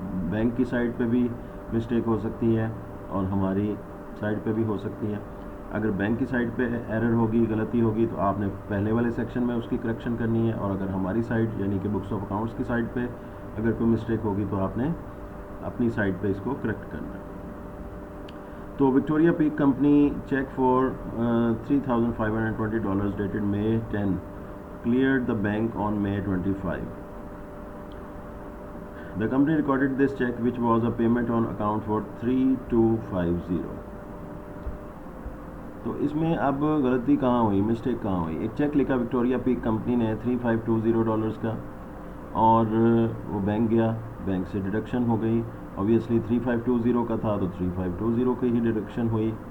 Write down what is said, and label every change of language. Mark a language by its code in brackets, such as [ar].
[ur] Bank کی side پہ بھی مسٹیک ہو سکتی ہے اور ہماری سائڈ پہ بھی ہو سکتی ہے۔ اگر بینک کی سائڈ پہ ایرر ہوگی، غلطی ہوگی، تو آپ نے پہلے والے سیکشن میں اس کی کریکشن کرنی ہے، اور اگر ہماری سائڈ یعنی کہ بکس آف اکاؤنٹس کی سائڈ پہ اگر کوئی مسٹیک ہوگی تو آپ نے اپنی سائڈ پہ اس کو کریکٹ کرنا ہے۔ تو [en] Victoria Peak Company check for $3,520 dated May 10 cleared the bank on May 25. The company recorded this check which was a payment on account for 3250. [ur] تو اس میں اب غلطی کہاں ہوئی, مسٹیک کہاں ہوئی؟ ایک چیک لکھا وکٹوریا پیک کمپنی نے $3,520 کا, اور وہ بینک گیا, بینک سے ڈیڈکشن ہو گئی. اوبیسلی 3520 کا تھا تو 3520 کی ہی ڈیڈکشن ہوئی.